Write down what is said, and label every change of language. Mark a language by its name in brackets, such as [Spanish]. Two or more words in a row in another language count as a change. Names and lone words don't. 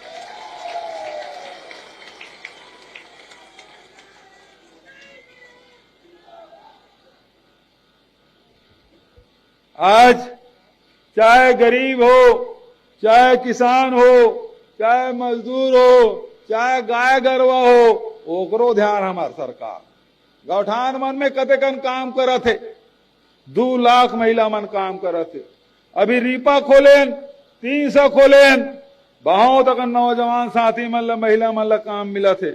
[Chhattisgarhi] आज चाहे गरीब हो, चाहे किसान हो, चाहे मजदूर हो, चाहे गाय गरवा हो, ओकरो ध्यान हमार सरकार। गौठान मन में कतेकन काम करत है, 2 लाख महिला मन काम करत है। अभी रीपा खोलेन, 300 खोलेन, बहुत अगर नौजवान साथी मन ला महिला मन ला काम मिलत है।